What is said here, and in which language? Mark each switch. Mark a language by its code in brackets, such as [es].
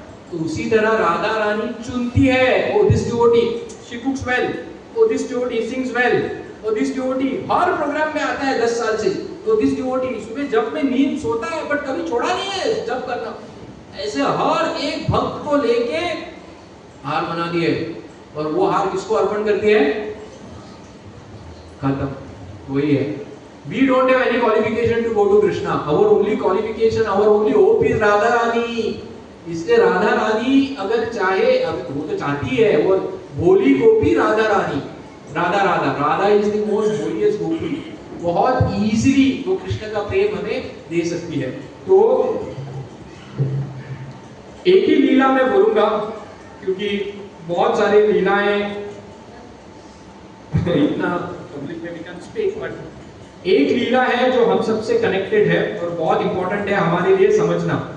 [hi] तो उसी तरह राधा रानी चुनती है। [en] oh this devotee she cooks well, oh this devotee sings well, [hi] O [en] this devotee [hi] हर programme में आता है 10 साल से, तो दिस डिवोटी सुबह जब में नींद सोता है बट कभी छोड़ा नहीं है जब करना। ऐसे हर एक भक्त को लेके हार बना दिए और वो हार किसको अर्पण करती है? खत्म, वही है। [en] We don't have any qualification to go to Krishna. Our only qualification, our only hope is Radha Rani. [hi] इसलिए राधा रानी अगर चाहे, अब वो तो चाहती है, वो भोली गोपी Radha Rani, Radha Radha Radha [en] is the most holiest [hi] गोपी। बहुत इजीली वो कृष्ण का प्रेम हमें दे सकती है। तो एक ही लीला मैं बोलूंगा क्योंकि बहुत सारी लीलाएं इतना पब्लिक में भी [en] can speak, [hi] बट एक लीला है जो हम सबसे कनेक्टेड है और बहुत इंपॉर्टेंट है हमारे लिए समझना।